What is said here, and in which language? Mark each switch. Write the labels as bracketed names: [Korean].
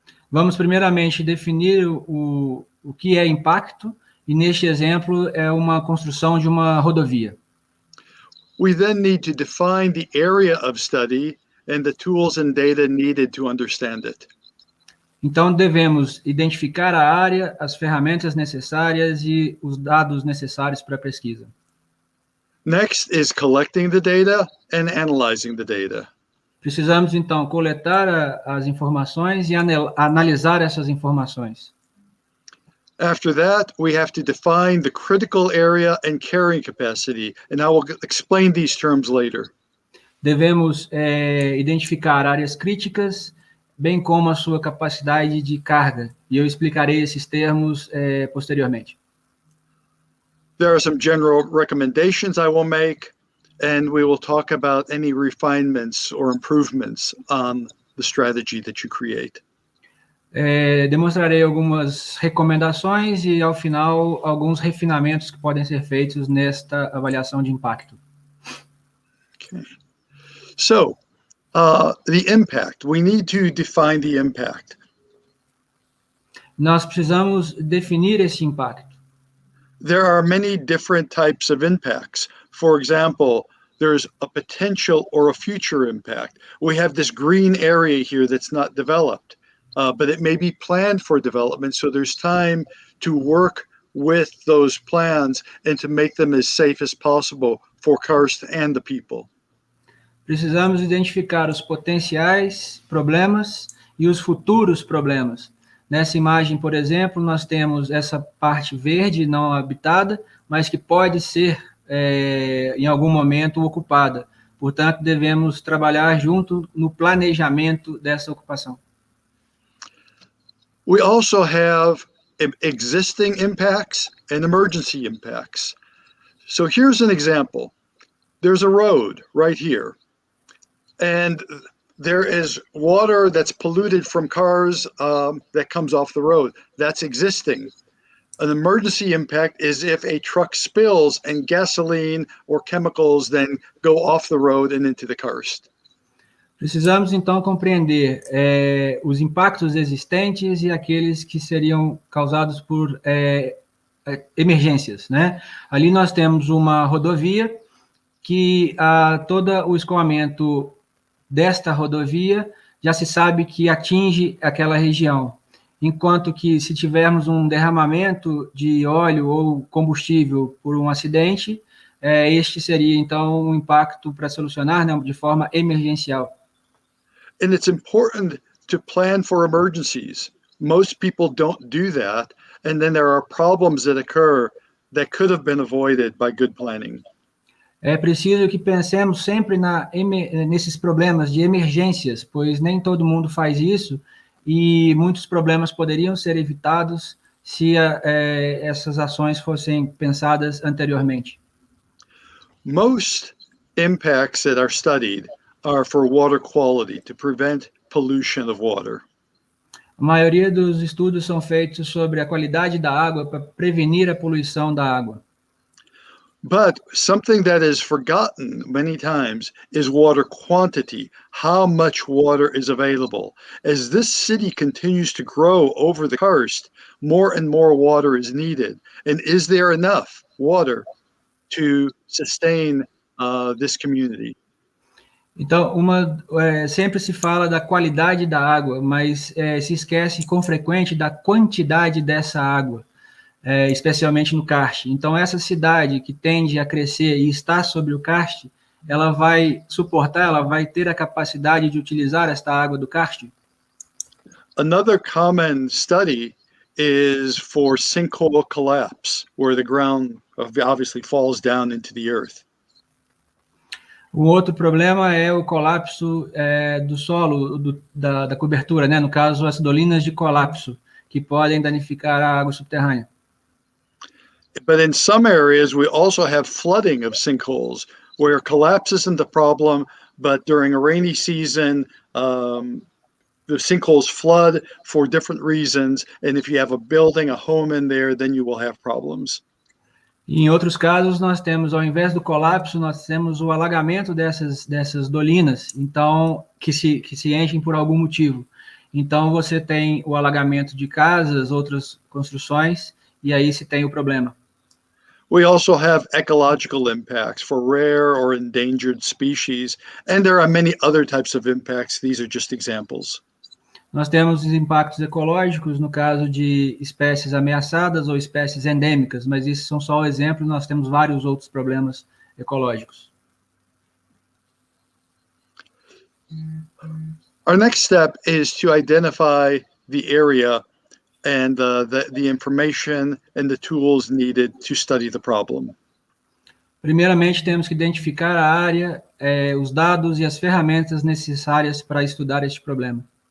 [Portuguese] Vamos primeiramente definir o que é impacto, e neste exemplo é uma construção de uma rodovia. [English] We then need to define the area of study and the tools and data needed to understand it. [Portuguese] Então devemos identificar a área, as ferramentas necessárias e os dados necessários para a pesquisa. [English] Next is collecting the data and analyzing the data. [Portuguese] Precisamos então coletar as informações e analisar essas informações. [English] After that, we have to define the critical area and carrying capacity, and I will explain these terms later. [Portuguese] Devemos identificar áreas críticas, bem como a sua capacidade de carga, e eu explicarei esses termos posteriormente. [English] There are some general recommendations I will make, and we will talk about any refinements or improvements on the strategy that you create. [Portuguese] Demonstrarei algumas recomendações e, ao final, alguns refinamentos que podem ser feitos nesta avaliação de impacto. [English] Okay. So, the impact. We need to define the impact. [Portuguese] Nós precisamos definir esse impacto. [English] There are many different types of impacts. For example, there's a potential or a future impact. We have this green area here that's not developed, but it may be planned for development, so there's time to work with those plans and to make them as safe as possible for karst and the people. [Portuguese] Precisamos identificar os potenciais problemas e os futuros problemas. Nessa imagem, por exemplo, nós temos essa parte verde não habitada, mas que pode ser, em algum momento, ocupada. Portanto, devemos trabalhar junto no planejamento dessa ocupação. [English] We also have existing impacts and emergency impacts. So here's an example. There's a road right here, and there is water that's polluted from cars that comes off the road. That's existing. An emergency impact is if a truck spills and gasoline or chemicals then go off the road and into the karst. [Portuguese] Precisamos, então, compreender os impactos existentes e aqueles que seriam causados por emergências, né? Ali nós temos uma rodovia que todo o escoamento desta rodovia já se sabe que atinge aquela região, enquanto que se tivermos um derramamento de óleo ou combustível por um acidente, este seria, então, um impacto para solucionar, né, de forma emergencial. [English] And it's important to plan for emergencies. Most people don't do that, and then there are problems that occur that could have been avoided by good planning. [Portuguese] É preciso que pensemos sempre nesses problemas de emergências, pois nem todo mundo faz isso, e muitos problemas poderiam ser evitados se essas ações fossem pensadas anteriormente. [English] Most impacts that are studied are for water quality, to prevent pollution of water. [Portuguese] A maioria dos estudos são feitos sobre a qualidade da água para prevenir a poluição da água. [English] But something that is forgotten many times is water quantity, how much water is available. As this city continues to grow over the coast, more and more water is needed. And is there enough water to sustain this community? [Portuguese] Então, sempre se fala da qualidade da água, mas se esquece com frequência da quantidade dessa água, especialmente no karst. Então, essa cidade que tende a crescer e está sobre o karst, ela vai ter a capacidade de utilizar esta água do karst? [English] Another common study is for sinkhole collapse, where the ground obviously falls down into the earth. [Portuguese] Um outro problema é o colapso do solo, da cobertura, né? No caso, as dolinas de colapso, que podem danificar a água subterrânea. [English] But in some areas, we also have flooding of sinkholes, where collapse isn't the problem, but during a rainy season, the sinkholes flood for different reasons, and if you have a building, a home in there, then you will have problems. [Portuguese] Em outros casos, nós temos, ao invés do colapso, nós temos o alagamento dessas dolinas, então, que se enchem por algum motivo. Então, você tem o alagamento de casas, outras construções, e aí se tem o problema. [English] We also have ecological impacts for rare or endangered species, and there are many other types of impacts. These are just examples. [Portuguese] Nós temos os impactos ecológicos, no caso de espécies ameaçadas ou espécies endêmicas, mas isso são só exemplos, nós temos vários outros problemas ecológicos. [English] Our next step is to identify the area and the information and the tools needed to study the problem. [Portuguese] Primeiramente, temos que identificar a área, os dados e as ferramentas necessárias para estudar este problema.